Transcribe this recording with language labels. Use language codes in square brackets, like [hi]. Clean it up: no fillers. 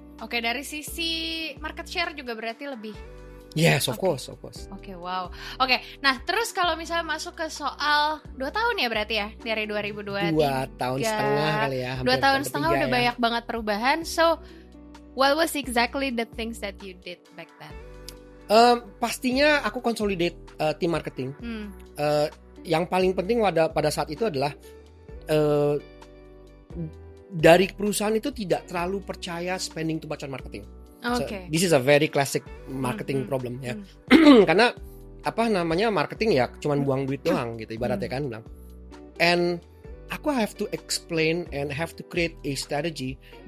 [id] Oke, dari sisi market share juga berarti lebih. [en] Yes, of course. Oke, wow. [id] Oke, nah terus kalau misalnya masuk ke soal 2 tahun ya berarti ya, dari 2023. 2 tahun setengah kali ya. 2 tahun setengah udah banyak banget perubahan. [en] So, what was exactly the things that you did back then? [id] Pastinya aku consolidate tim marketing. Yang paling penting pada saat itu adalah dari perusahaan itu tidak terlalu percaya [en] spending too much on marketing. So, this is a very classic marketing problem [id] ya. Karena marketing ya cuman buang duit doang gitu ibaratnya kan bilang. [en] And [id] aku [en] have to explain and have to create a strategy.